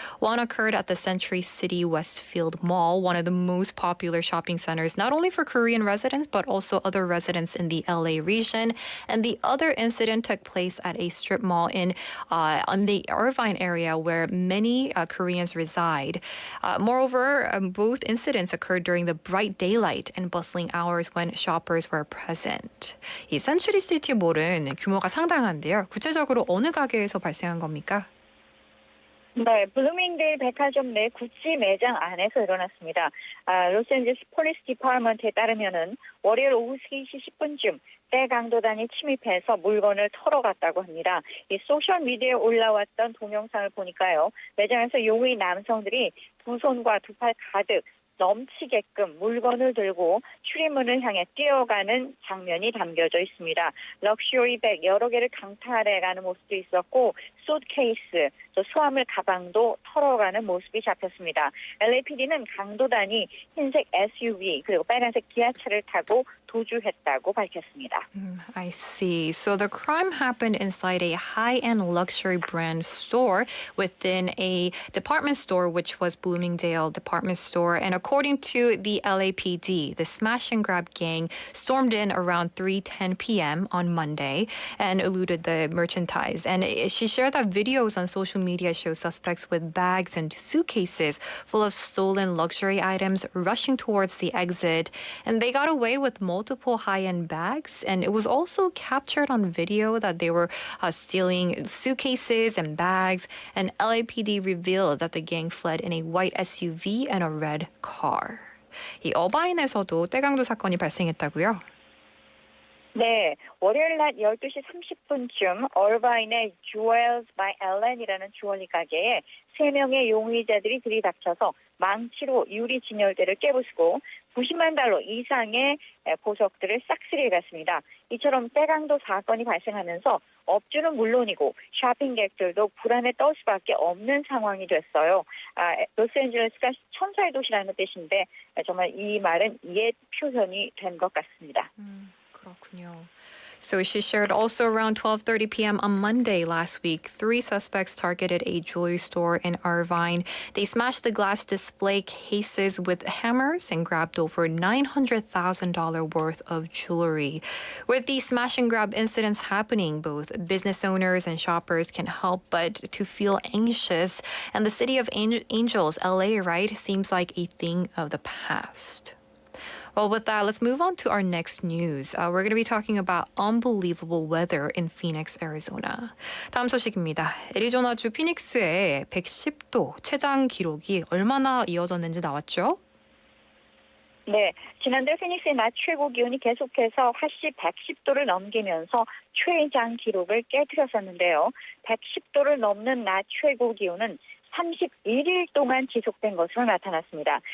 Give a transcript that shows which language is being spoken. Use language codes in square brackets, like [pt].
[en] One occurred at the Century City Westfield Mall, one of the most popular shopping centers, not only for Korean residents, but also other residents in the LA region. And the other incident incident took place at a strip mall in on the Irvine area where many Koreans reside. Moreover, both incidents occurred during the bright daylight and bustling hours when shoppers were present. [ko] 이 센츄리 시티 몰은 규모가 상당한데요. 구체적으로 어느 가게에서 발생한 겁니까? 네, 블루밍데일 백화점 내 구찌 매장 안에서 일어났습니다. 로스앤젤레스 폴리스 디파먼트에 따르면은 월요일 오후 3시 10분쯤 때 강도단이 침입해서 물건을 털어갔다고 합니다. 이 소셜 미디어에 올라왔던 동영상을 보니까요, 매장에서 용의 남성들이 두 손과 두 팔 가득 넘치게끔 물건을 들고 출입문을 향해 뛰어가는 장면이 담겨져 있습니다. 럭셔리 백 여러 개를 강탈해가는 모습도 있었고 숏케이스, 수화물 가방도 털어가는 모습이 잡혔습니다. LAPD는 강도단이 흰색 SUV 그리고 빨간색 기아차를 타고 도주했다고 밝혔습니다. [en] I see. So the crime happened inside a high-end luxury brand store within a department store, which was Bloomingdale Department Store. And according to the LAPD, the smash and grab gang stormed in around 3:10 p.m. on Monday and eluded the merchandise. And she shared that videos on social media show suspects with bags and suitcases full of stolen luxury items rushing towards the exit. And they got away with multiple high-end bags, and it was also captured on video that they were stealing suitcases and bags, and LAPD revealed that the gang fled in a white SUV and a red car. [ko] 이 어바인에서도 떼강도 사건이 발생했다고요? 네, 월요일 낮 12시 30분쯤 얼바인의 Jewels by Ellen이라는 주얼리 가게에 3명의 용의자들이 들이닥쳐서 망치로 유리 진열대를 깨부수고 90만 달러 이상의 보석들을 싹쓸이해갔습니다. 이처럼 떼강도 사건이 발생하면서 업주는 물론이고 쇼핑객들도 불안에 떨 수밖에 없는 상황이 됐어요. 로스앤젤레스가 천사의 도시라는 뜻인데 정말 이 말은 옛 표현이 된 것 같습니다. 그렇군요. [en] So she shared also around 12:30 p.m. on Monday last week, 3 suspects targeted a jewelry store in Irvine. They smashed the glass display cases with hammers and grabbed over $900,000 worth of jewelry. With these smash and grab incidents happening, both business owners and shoppers can help but to feel anxious. And the city of Angels, LA, right, seems like a thing of the past. Well, with that, let's move on to our next news. We're going to be talking about unbelievable weather in Phoenix, Arizona. [ko] 다음 소식입니다. 애리조나주 피닉스의 110도 최장 기록이 얼마나 이어졌는지 나왔죠? 네, 지난달 피닉스의 낮 최고 기온이 계속해서 화씨 110도를 넘기면서 최장 기록을 깨뜨렸었는데요. 110도를 넘는 낮 최고 기온은 31일 동안 지속된 것으로 나타났습니다.